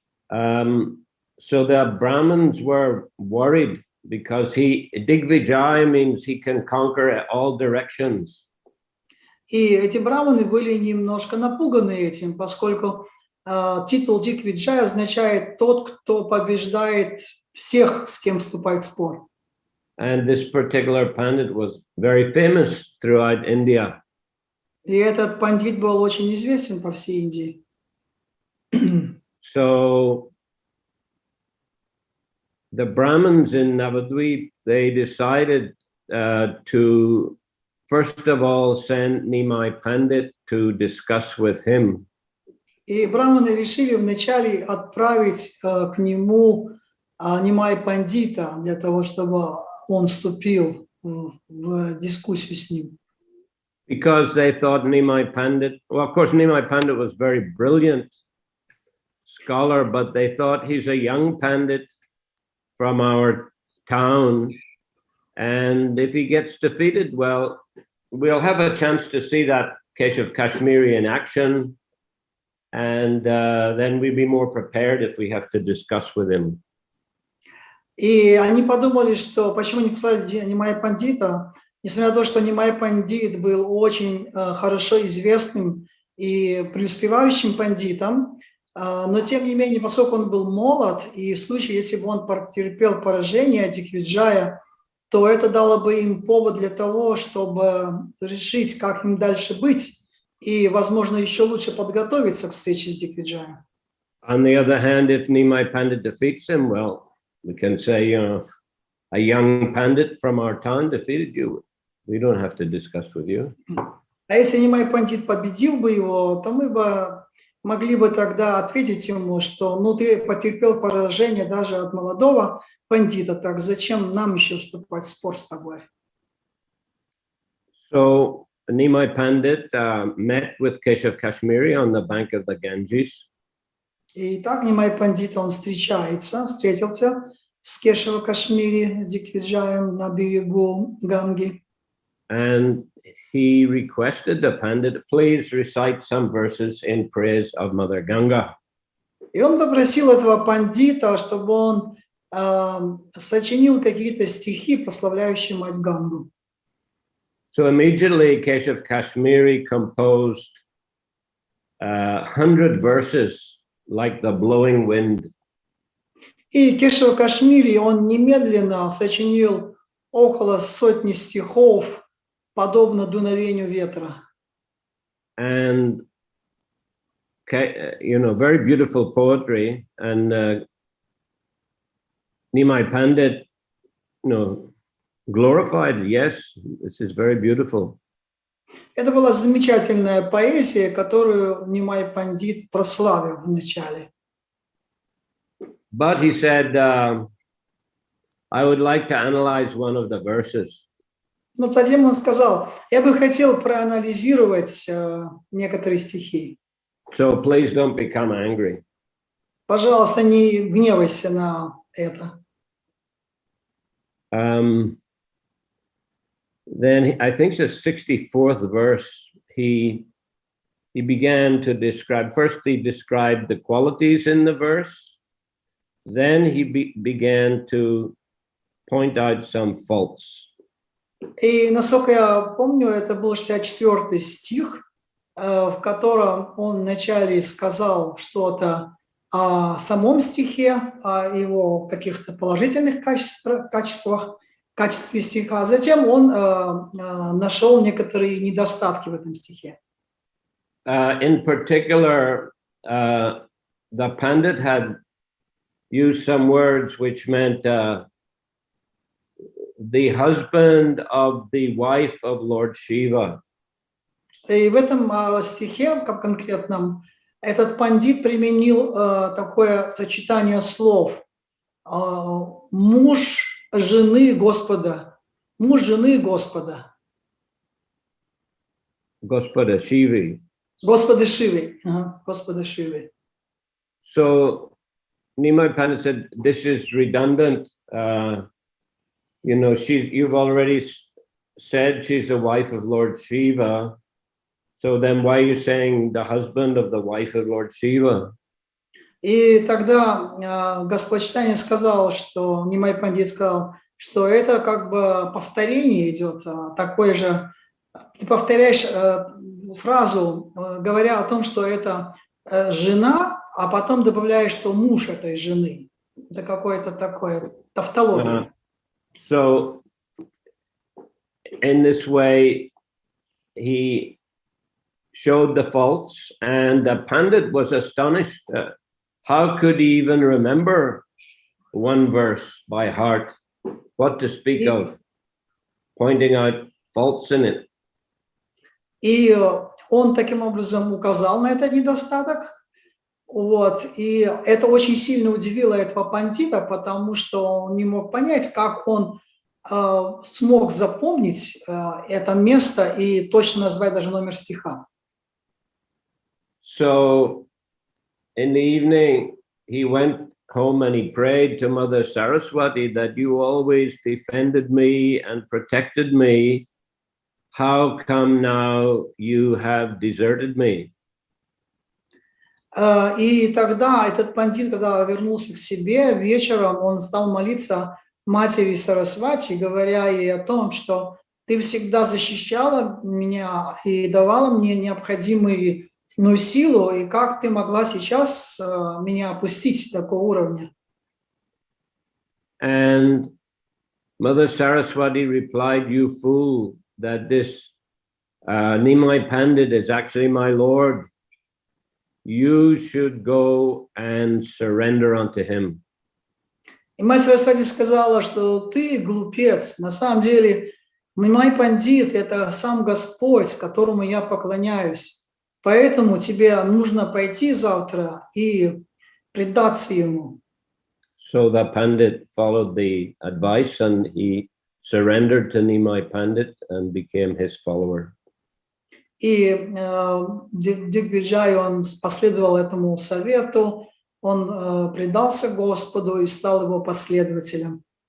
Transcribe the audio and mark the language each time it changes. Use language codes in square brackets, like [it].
[en] So the Brahmins were worried because Digvijay means he can conquer all directions. [ru] И эти браманы были немножко напуганы этим, поскольку титул Дигвиджай означает тот, кто побеждает всех, с кем вступает в спор. [en] And this particular pandit was very famous throughout India. [ru] И этот пандит был очень известен по всей Индии. [en] So the Brahmins in Navadvip, they decided to first of all send Нимай Pandit to discuss with him. [ru] И браманы решили вначале отправить к нему Нимай пандита для того, чтобы он вступил в дискуссию с ним. [en] Because they thought Нимай Pandit, well, of course, Нимай Pandit was very brilliant scholar, but they thought he's a young pandit from our town, and if he gets defeated, well, we'll have a chance to see that Keshav Kashmiri in action, and then we'll be more prepared if we have to discuss with him. [ru] И они подумали, что почему не послали Нимай пандита, несмотря на то, что Нимай пандит был очень хорошо известным и преуспевающим пандитом, но тем не менее, поскольку он был молод, и в случае, если бы он потерпел поражение от Дигвиджая, то это дало бы им повод для того, чтобы решить, как им дальше быть, и, возможно, еще лучше подготовиться к встрече с Дигвиджаем. [en] On the other hand, if Нимай Pandit defeats him, well, we can say, you know, a young pandit from our town defeated you. We don't have to discuss with you. [ru] А если Нимай пандит победил бы его, то мы бы могли бы тогда ответить ему, что ну ты потерпел поражение даже от молодого пандита, так зачем нам еще вступать в спор с тобой? [en] So Нимай Pandit met with Keshav Kashmiri on the bank of the Ganges. [ru] И так Нимай пандит, он встретился с Кешава Кашмири, с Дигвиджаем на берегу Ганги. [en] And he requested the Pandit, please recite some verses in praise of Mother Ganga. [ru] И он попросил этого пандита, чтобы он сочинил какие-то стихи, прославляющие мать Гангу. [en] So immediately Keshav Kashmiri composed 100 verses like the blowing wind. [ru] И Кешава Кашмири, он немедленно сочинил около сотни стихов, подобно дуновению ветра. [en] And you know, very beautiful poetry. And Нимай Pandit, you know, glorified. Yes, this is very beautiful. [ru] Это была замечательная поэзия, которую Нимай пандит прославил вначале. [en] But he said, I would like to analyze one of the verses. [ru] Но затем он сказал, я бы хотел проанализировать некоторые стихи. [en] So please don't become angry. [ru] Пожалуйста, не гневайся на это. [en] Then I think the 64th verse, he began to describe, first he described the qualities in the verse, then he began to point out some faults. [ru] И, насколько я помню, это был 64-й стих, в котором он вначале сказал что-то о самом стихе, о его каких-то положительных качествах, качестве стиха, а затем он нашел некоторые недостатки в этом стихе. [en] In particular, the Pandit had used some words which meant the husband of the wife of Lord Shiva. [ru] И в этом стихе, как конкретном, этот пандит применил такое сочетание слов. Муж жены Господа. Муж жены Господа. Господа Shivi. Господа Шивы. Господа Шивы. [en] So Нимай Pandit said, this is redundant. You know, you've already said she's the wife of Lord Shiva. So then why are you saying the husband of the wife of Lord Shiva? [ru] И тогда Господь Чайтанья сказал, что Нимай Пандит сказал, что это как бы повторение идет, такое же. Ты повторяешь фразу, говоря о том, что это жена, а потом добавляешь, что муж этой жены. Это какое-то такое тавтология. [en] So in this way, he showed the faults, and the Pandit was astonished. How could he even remember one verse by heart? What to speak of pointing out faults in it? [ru] И он таким образом указал на этот недостаток. Вот. И это очень сильно удивило этого пандита, потому что он не мог понять, как он смог запомнить это место и точно назвать даже номер стиха. [en] So in the evening, he went home and he prayed to Mother Saraswati that you always defended me and protected me. How come now you have deserted me? [ru] И тогда этот пандит, когда вернулся к себе, вечером он стал молиться матери Сарасвати, говоря ей о том, что ты всегда защищала меня и давала мне необходимую силу, и как ты могла сейчас меня опустить до такого уровня? [en] And Mother Saraswati replied, you fool, that this Nimai Pandit is actually my Lord. You should go and surrender unto him. [ru] И мать Сарасвати сказала, что ты глупец. На самом деле, Нимай Пандит – это сам Господь, которому я поклоняюсь. Поэтому тебе нужно пойти завтра и предаться ему. [en] So the Pandit followed the advice and he surrendered to Nimai Pandit and became his follower. [ru] И Дигвиджай, он последовал этому совету, он предался Господу и стал его последователем.